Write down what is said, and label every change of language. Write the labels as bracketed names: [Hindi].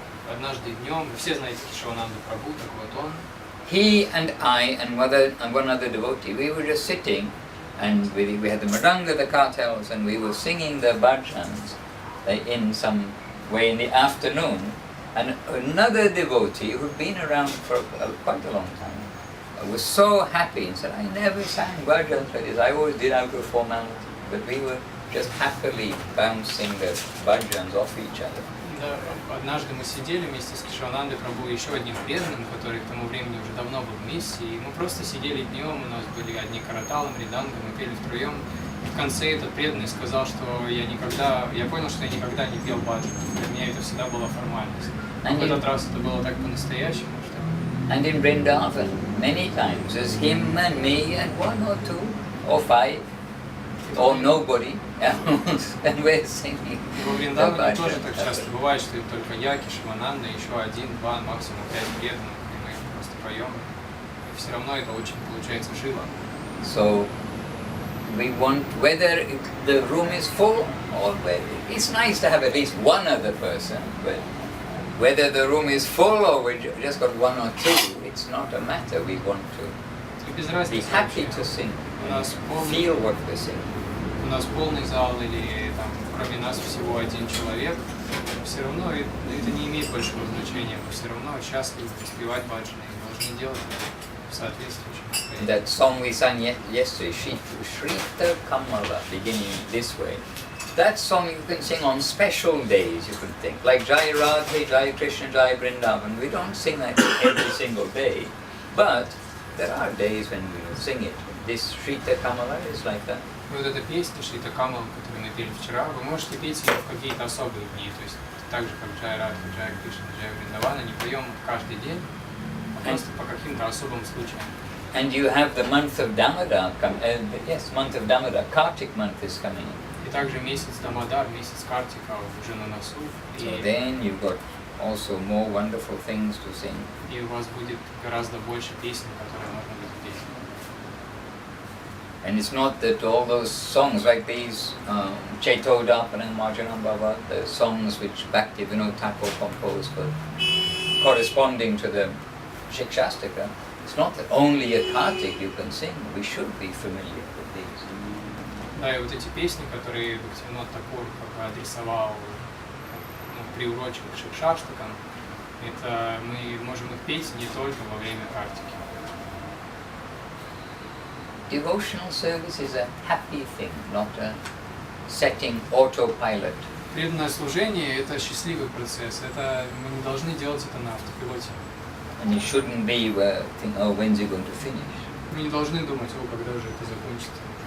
[Russian] Однажды днем, вы все знаете Кешавананду Прабху, так вот он. [English] He and I and one other devotee, we were just sitting and we had the mridanga, the kartals, and we were singing the bhajans in some way in the afternoon. And another devotee who'd been around for quite a long time was so happy and said, I never sang bhajans like this, I always did out of formality. But we were just happily bouncing the bhajans off each other. [Russian] Да, однажды мы сидели вместе с Кешаванандой Прабху и еще одним преданным, который к тому времени уже давно был вместе, и мы просто сидели днем, у нас были одни караталы, мриданга, мы пели втроем. И в конце этот преданный сказал, что я понял, что я никогда не пел баджан. Для меня это всегда была формальность. Но в этот раз это было так по-настоящему, что... [English] And in Vrindavan, many times, there's him and me and 1 or 2 or 5 or nobody else, and we're singing. [Russian] Во Вриндаване тоже так часто бывает, что это только я, Кешавананда, еще 1, 2, максимум 5 преданных, и мы просто поем. И все равно это очень получается живо. [English] So we want, whether the room is full or whether, it's nice to have at least one other person, but whether the room is full or we just got 1 or 2, it's not a matter. We want to be happy to sing, feel what we're singing. [Russian] У нас полный зал или там, кроме нас всего 1 человек, все равно это не имеет большого значения. Мы все равно счастливы воспевать баджаны и должны делать это в соответствующем. [English] That song we sang yesterday, Shrita Kamala, beginning this way. That song you can sing on special days, you could think. Like Jai Radhe, Jai Krishna, Jai Vrindavan. We don't sing that every single day. But there are days when we will sing it. This Shrita Kamala is like that. [Russian] Вот эта песня Шрита Камала, которую мы пели вчера, вы можете петь ее в какие-то особые дни. То есть так же, как Джай Радха, Джай Кришна, Джай Вриндавана, не поем каждый день, а просто по каким-то особым случаям. [English] And you have the month of Damodar, month of Damodar, Kartik month is coming in. [Russian] И также месяц Дамодар, месяц Картика уже на носу. [English] So then you've got also more wonderful things to sing. [Russian] И у вас будет гораздо больше песен, которые можно будет петь. [English] And it's not that all those songs like these, Chaitodapana and Marjanam Bhava, the songs which Bhakti-Vinod Thakur composed for corresponding to the Shikshastika, it's not that only at Kartik you can sing. We should be familiar with these. [Russian] Да, и вот эти песни, которые Бхактивинод Такур адресовал, приурочил к шикшаштакам, это мы можем их петь не только во время практики. [English] Devotional service is a happy thing, not a setting autopilot. [Russian] Преданное служение – это счастливый процесс. Это мы не должны делать это на автопилоте. [English] And it shouldn't be where think, oh, when's it going to finish? [Russian] Мы не должны думать, о, когда же это закончится.